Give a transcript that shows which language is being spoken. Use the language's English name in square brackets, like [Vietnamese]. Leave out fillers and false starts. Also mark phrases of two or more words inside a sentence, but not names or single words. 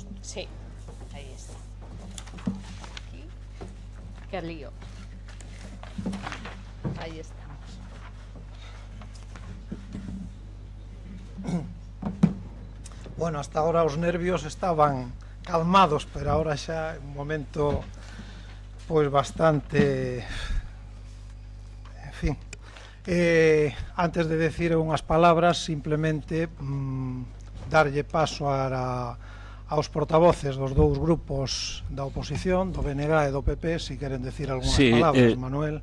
[Spanish] Sí, ahí está. Aquí. Qué lío. Ahí estamos. Bueno, hasta ahora os nervios estaban calmados, [Galician] pero ahora xa é un momento pois bastante, en fin. Antes de decir unhas palabras, simplemente darlle paso aos portavoces dos dous grupos da oposición, do BNG e do PP, se queren decir algunhas palabras, Manuel.